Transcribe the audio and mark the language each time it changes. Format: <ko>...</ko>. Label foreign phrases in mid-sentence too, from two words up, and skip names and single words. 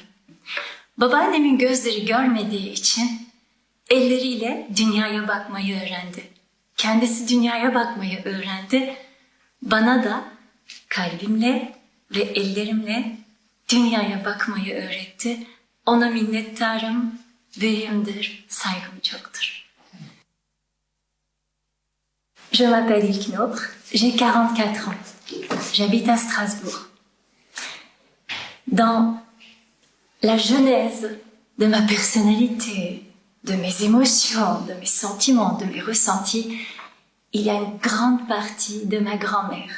<tr>Babaannemin gözleri görmediği için elleriyle dünyaya bakmayı öğrendi. Kendisi dünyaya bakmayı öğrendi. Bana da kalbimle ve ellerimle dünyaya bakmayı öğretti. Ona minnettarım, büyüğümdür, saygım çoktur.</tr> <fr>Je m'appelle İlknur, j'ai 44 ans. J'habite à Strasbourg. Dans la genèse de ma personnalité, de mes émotions, de mes sentiments, de mes ressentis, il y a une grande partie de ma grand-mère.</fr>